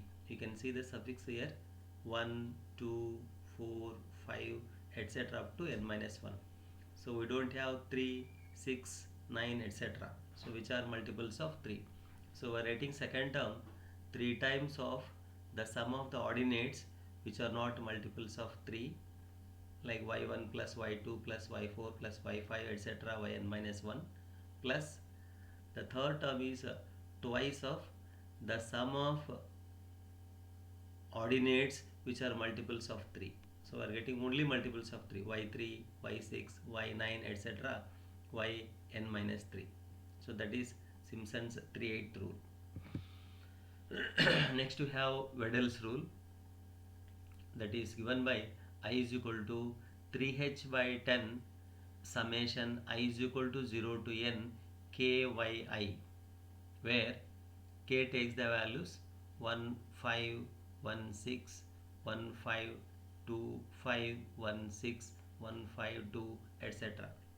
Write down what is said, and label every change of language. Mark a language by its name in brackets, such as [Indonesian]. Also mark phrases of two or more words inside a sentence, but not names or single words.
[English] You can see the suffix here 1, 2, 4, 5, etc. up to n minus 1. So we don't have 3, 6, 9, etc. So which are multiples of 3. So we are writing second term 3 times of the sum of the ordinates which are not multiples of 3, like y1 plus y2 plus y4 plus y5 etc. yn minus 1, plus the third term is twice of the sum of ordinates which are multiples of 3. So we are getting only multiples of 3, y3, y6, y9 etc. yn minus 3. So that is Simpson's 3/8 rule. Next we have Wedel's rule, that is given by I is equal to 3h by 10 summation I is equal to 0 to n kyi, where k takes the values 1, 5, 1, 6, 1, 5, 2, 5, 1, 6, 1, 5, 2 etc.